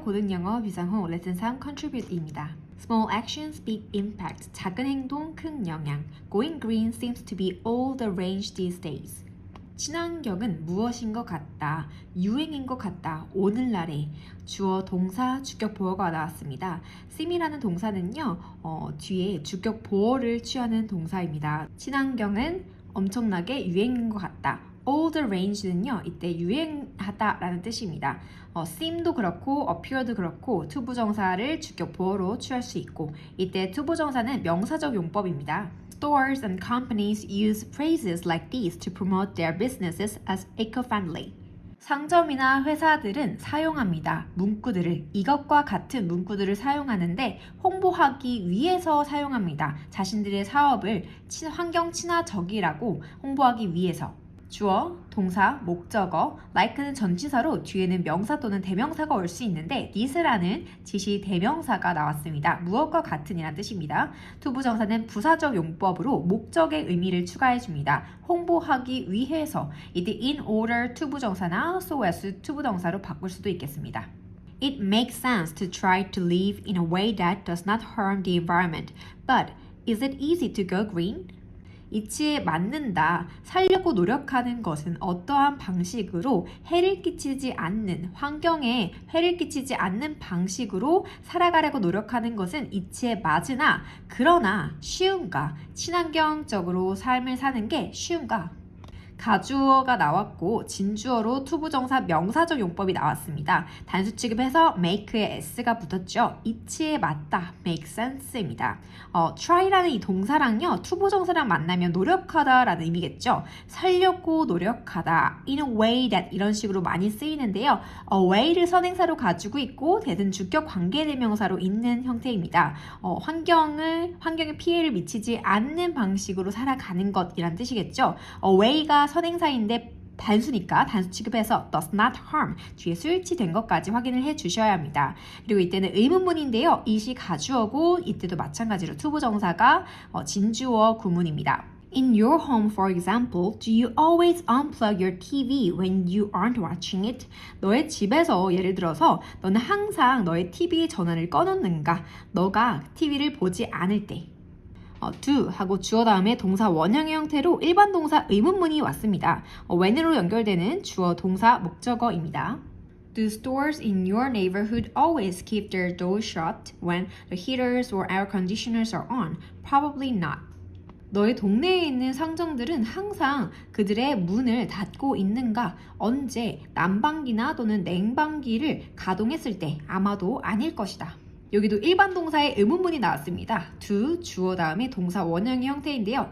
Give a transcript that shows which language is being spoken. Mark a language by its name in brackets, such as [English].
[Korean] 고등영어 비상호 레슨 3 Contribute입니다. [English] Small actions, big impact. [Korean] 작은 행동, 큰 영향. [English] Going green seems to be all the rage these days. [Korean] 친환경은 무엇인 것 같다. 유행인 것 같다. 오늘날에 주어, 동사, 주격 보어가 나왔습니다. seem이라는 동사는요. 뒤에 주격 보어를 취하는 동사입니다. 친환경은 엄청나게 유행인 것 같다. [English] all the range [Korean] 는요, 이때 유행하다라는 뜻입니다. seem도 그렇고 appear도 그렇고 투부정사를 주격 보어로 취할 수 있고 이때 투부정사는 명사적 용법입니다. [English] Stores and companies use phrases like these to promote their businesses as eco-friendly. [Korean] 상점이나 회사들은 사용합니다. 문구들을 이것과 같은 문구들을 사용하는데 홍보하기 위해서 사용합니다. 자신들의 사업을 환경 친화적이라고 홍보하기 위해서. 주어, 동사, 목적어, like는 전치사로 뒤에는 명사 또는 대명사가 올 수 있는데 this라는 지시 대명사가 나왔습니다. 무엇과 같은이라는 뜻입니다. 투부정사는 부사적 용법으로 목적의 의미를 추가해줍니다. 홍보하기 위해서 이때 [English] in order [Korean] 투부정사나 [English] so as [Korean] 투부정사로 바꿀 수도 있겠습니다. [English] It makes sense to try to live in a way that does not harm the environment. But is it easy to go green? [Korean] 이치에 맞는다. 살려고 노력하는 것은 어떠한 방식으로 해를 끼치지 않는, 환경에 해를 끼치지 않는 방식으로 살아가려고 노력하는 것은 이치에 맞으나 그러나 쉬운가? 친환경적으로 삶을 사는 게 쉬운가? 가주어가 나왔고 진주어로 투부정사 명사적 용법이 나왔습니다. 단수 취급해서 make에 s가 붙었죠. 이치에 맞다, make sense입니다. try라는 이 동사랑요 투부정사랑 만나면 노력하다 라는 의미겠죠. 살려고 노력하다, [English] in a way that [Korean] 이런 식으로 많이 쓰이는데요. way를 선행사로 가지고 있고 that은 주격 관계대명사로 있는 형태입니다. 환경에 피해를 미치지 않는 방식으로 살아가는 것이란 뜻이겠죠. way가 선행사인데 단수니까 단수 취급해서 [English] does not harm [Korean] 뒤에 수일치된 것까지 확인을 해 주셔야 합니다. 그리고 이때는 의문문인데요. 이시 가주어고 이때도 마찬가지로 투부정사가 진주어 구문입니다. [English] In your home, for example, do you always unplug your TV when you aren't watching it? [Korean] 너의 집에서 예를 들어서 너는 항상 너의 TV 전원을 꺼놓는가? 너가 TV를 보지 않을 때. do 하고 주어 다음에 동사 원형의 형태로 일반 동사 의문문이 왔습니다. when으로 연결되는 주어 동사 목적어입니다. [English] Do stores in your neighborhood always keep their doors shut when the heaters or air conditioners are on? Probably not. [Korean] 너의 동네에 있는 상점들은 항상 그들의 문을 닫고 있는가? 언제? 난방기나 또는 냉방기를 가동했을 때 아마도 아닐 것이다. 여기도 일반 동사의 의문문이 나왔습니다. do, 주어 다음에 동사 원형의 형태인데요.